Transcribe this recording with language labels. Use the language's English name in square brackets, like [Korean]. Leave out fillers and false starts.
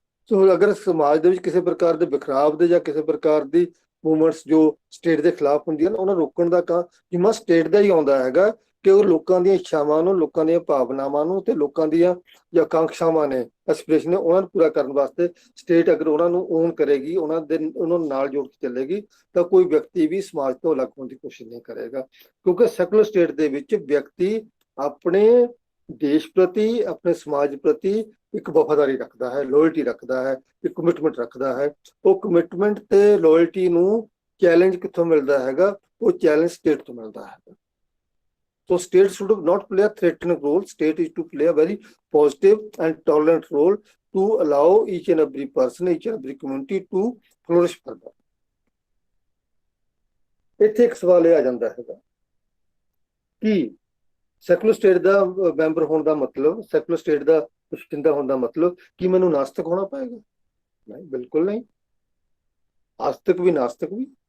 [Punjabi] ਸੋ ਅਗਰ ਸਮਾਜ ਦੇ ਵਿੱਚ ਕਿਸੇ ਪ੍ਰਕਾਰ ਦੇ ਵਿਖਰਾਵ ਦੇ ਜਾਂ ਕਿਸੇ ਪ੍ਰਕਾਰ ਦੀ ਮੂਵਮੈਂਟਸ ਜੋ ਸਟੇਟ ਦੇ ਖਿਲਾਫ ਹੁੰਦੀਆਂ ਨੇ, ਉਹਨਾਂ ਰੋਕਣ ਦਾ ਕੰਮ ਜਿੰਨਾ ਸਟੇਟ ਦਾ ਹੀ ਆਉਂਦਾ ਹੈਗਾ, ਕਿ ਉਹ ਲੋਕਾਂ ਦੀਆਂ ਇੱਛਾਵਾਂ ਨੂੰ, ਲੋਕਾਂ ਦੀਆਂ ਭਾਵਨਾਵਾਂ ਨੂੰ ਤੇ ਲੋਕਾਂ ਦੀਆਂ ਜਾਂ ਆਕਾਂਖਸ਼ਾਵਾਂ ਨੇ, ਐਸਪੀਰੇਸ਼ਨ ਨੇ, ਉਹਨਾਂ ਨੂੰ ਪੂਰਾ ਕਰਨ ਵਾਸਤੇ ਸਟੇਟ ਅਗਰ ਉਹਨਾਂ ਨੂੰ ਓਨ ਕਰੇਗੀ, ਉਹਨਾਂ ਨੂੰ ਨਾਲ ਜੋੜ ਕੇ ਚੱਲੇਗੀ, ਤਾਂ ਕੋਈ ਵਿਅਕਤੀ ਵੀ ਸਮਾਜ ਤੋਂ ਅਲੱਗ ਹੋਣ ਦੀ ਕੋਸ਼ਿਸ਼ ਨਹੀਂ ਕਰੇਗਾ। ਕਿਉਂਕਿ ਸੈਕੂਲਰ ਸਟੇਟ ਦੇ ਵਿੱਚ ਵਿਅਕਤੀ ਆਪਣੇ ਦੇਸ਼ ਪ੍ਰਤੀ, ਆਪਣੇ ਸਮਾਜ ਪ੍ਰਤੀ ਇੱਕ ਵਫਾਦਾਰੀ ਰੱਖਦਾ ਹੈ, ਲੋਇਲਟੀ ਰੱਖਦਾ ਹੈ, ਇੱਕ ਕਮਿਟਮੈਂਟ ਰੱਖਦਾ ਹੈ। ਉਹ ਕਮਿਟਮੈਂਟ ਤੇ ਲੋਇਲਟੀ ਨੂੰ ਚੈਲੰਜ ਕਿੱਥੋਂ ਮਿਲਦਾ ਹੈਗਾ? ਉਹ ਚੈਲੰਜ ਸਟੇਟ ਤੋਂ ਮਿਲਦਾ ਹੈਗਾ। [English] So state should not play a threatening role. State is to play a very positive and tolerant role to allow each and every person, each and every community to flourish further. [Punjabi] ਇੱਥੇ ਇੱਕ ਸਵਾਲ ਇਹ ਆ ਜਾਂਦਾ ਹੈਗਾ ਕਿ secular state ਦਾ member ਹੋਣ ਦਾ ਮਤਲਬ, ਸੈਕੂਲਰ ਸਟੇਟ ਦਾ ਬਸ਼ਿੰਦਾ ਹੋਣ ਦਾ ਮਤਲਬ ਕਿ ਮੈਨੂੰ ਨਾਸਤਿਕ ਹੋਣਾ ਪਏਗਾ? ਨਹੀਂ, ਬਿਲਕੁਲ ਨਹੀਂ। ਆਸਤਿਕ ਵੀ ਨਾਸਤਿਕ ਵੀ।